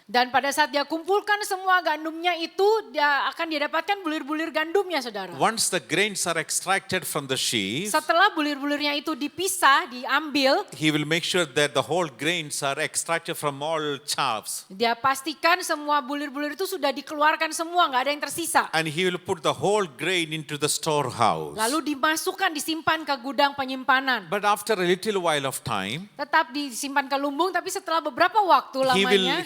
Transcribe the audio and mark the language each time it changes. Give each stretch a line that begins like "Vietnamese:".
Indonesian: Dan pada saat dia kumpulkan semua gandumnya itu, dia akan dapatkan bulir-bulir gandumnya, saudara.
English: Once the grains are extracted from the sheaves,
Indonesian: Setelah bulir-bulirnya itu dipisah, diambil,
English: he will make sure that the whole grains are extracted from all chaffs.
Indonesian: dia pastikan semua bulir-bulir itu sudah dikeluarkan semua, nggak ada yang tersisa.
English: And he will put the whole grain into the storehouse.
Indonesian: Lalu dimasukkan, disimpan ke gudang penyimpanan.
English: But after a little while of time,
Indonesian: Tetap disimpan ke lumbung, tapi setelah beberapa waktu lamanya,